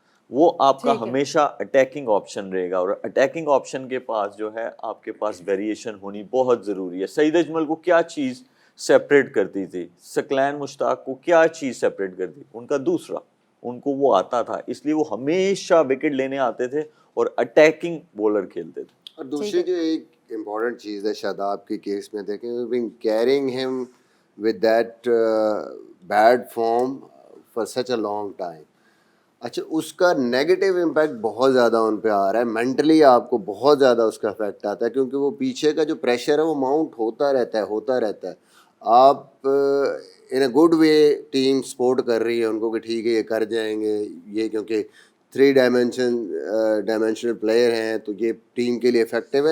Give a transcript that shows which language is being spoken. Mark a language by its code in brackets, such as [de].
[ur] وہ آپ کا ہمیشہ اٹیکنگ آپشن رہے گا, اور اٹیکنگ آپشن کے پاس جو ہے آپ کے پاس ویریشن ہونی بہت ضروری ہے. سعید اجمل کو کیا چیز سیپریٹ کرتی تھی, ثقلین مشتاق کو کیا چیز سیپریٹ کرتی, ان کا دوسرا, ان کو وہ آتا تھا, اس لیے وہ ہمیشہ وکٹ لینے آتے تھے اور اٹیکنگ بولر کھیلتے تھے. اور دوسری جو ایک امپورٹنٹ چیز ہے شاداب کے کیس میں, دیکھیں [en] we've been carrying him with that bad form for such a long time. [ur] اچھا, اس کا نیگیٹو امپیکٹ بہت زیادہ ان پہ آ رہا ہے, مینٹلی آپ کو بہت زیادہ اس کا افیکٹ آتا ہے, کیونکہ وہ پیچھے کا جو پریشر ہے وہ ماؤنٹ ہوتا رہتا ہے. آپ ان a good way team support کر رہی ہے ان کو کہ ٹھیک ہے یہ کر جائیں گے, یہ کیونکہ 3 ڈائمینشنل پلیئر ہیں تو یہ ٹیم کے لیے افیکٹو ہے.